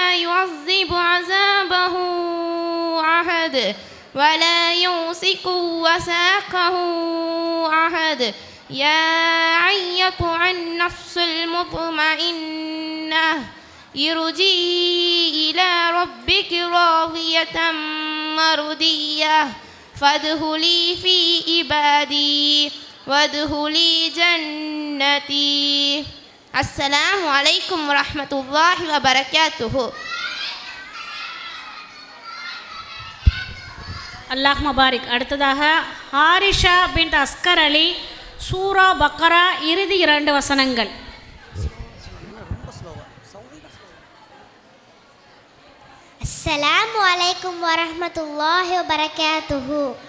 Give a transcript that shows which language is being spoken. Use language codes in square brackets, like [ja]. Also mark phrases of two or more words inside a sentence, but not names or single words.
[ar] يعذب عذابه أحد ولا يوثق وثاقه أحد يا أيتها النفس المطمئنة ارجعي إلى ربك راضية مرضية فادخلي في عبادي وادخلي جنتي. السلام عليكم ورحمة الله وبركاته. الله مبارك. [ta] அடுத்ததாக ஹாரிஷா பின் அஸ்கர் அலி சூரா பக்கரா இறுதி 2 வசனங்கள். [ar] السلام عليكم ورحمة الله وبركاته.